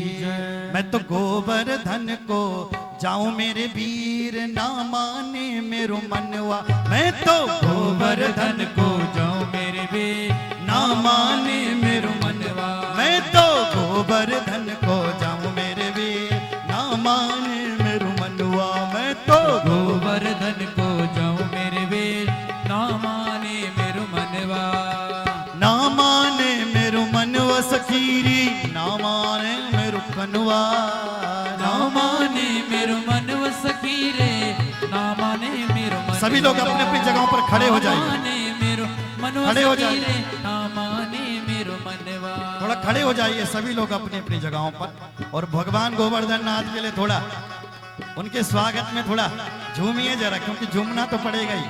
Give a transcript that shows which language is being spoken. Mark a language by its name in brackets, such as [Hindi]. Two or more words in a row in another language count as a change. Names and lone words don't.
[Braj] मैं तो गोवर्धन को जाऊं मेरे वीर ना माने मेरो मनवा, मैं तो गोवर्धन को जाऊं मेरे वीर ना माने मेरो मनवा, मैं तो गोवर्धन को जाऊं मेरे वीर ना माने मेरो मनवा, मैं तो गोवर्धन को जाऊं मेरे वीर ना माने मेरो मनवा, ना माने मेरो मनवा सखीरी, ना माने मेरो कनवा, ना माने मेरो मनवा सखी रे, ना माने मेरो मनवा। [Hindi] सभी लोग अपने अपनी जगहों पर खड़े हो जाइए, खड़े हो जाइए, [Braj] ना माने मेरो मनवा। [Hindi] थोड़ा खड़े हो जाइए सभी लोग अपनी अपनी जगहों पर, और भगवान गोवर्धन नाथ के लिए थोड़ा उनके स्वागत में थोड़ा झूमिए जरा, क्योंकि झूमना तो पड़ेगा ही।